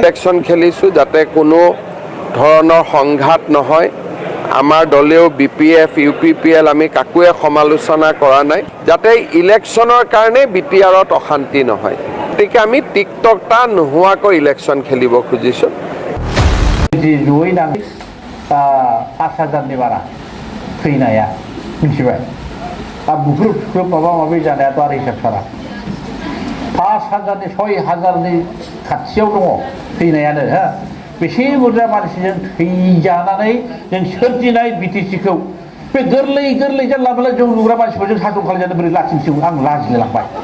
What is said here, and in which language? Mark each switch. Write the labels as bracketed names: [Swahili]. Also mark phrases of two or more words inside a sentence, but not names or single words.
[Assamese] ইলেকশ্যন খেলিছোঁ যাতে কোনো ধৰণৰ সংঘাত নহয়। আমাৰ দলেও BPF UPPL আমি কাকোৱে সমালোচনা কৰা নাই, যাতে ইলেকশ্যনৰ কাৰণে BTRত অশান্তি নহয়। গতিকে আমি টিকটকটা নোহোৱাকৈ ইলেকশ্যন খেলিব খুজিছোঁ। [Bodo] जयै नांगौ 5,000नि बारा थैनाया मिथिबाय। बुख्रुब माबा माबि जानायाथ' आरो हिसाब सारा। 5,000नि 6,000नि खाथियाव दङ थैनायानो। बेसे बुरजा मानसिजों थैजानानै जों सोरजिनाय BTCखौ बे गोरलै जानला मोनला जौ लुग्रा मानसिफोरजों सासन खालामजानो बोरै लाखिनोसै आं लाजिलायलांबाय।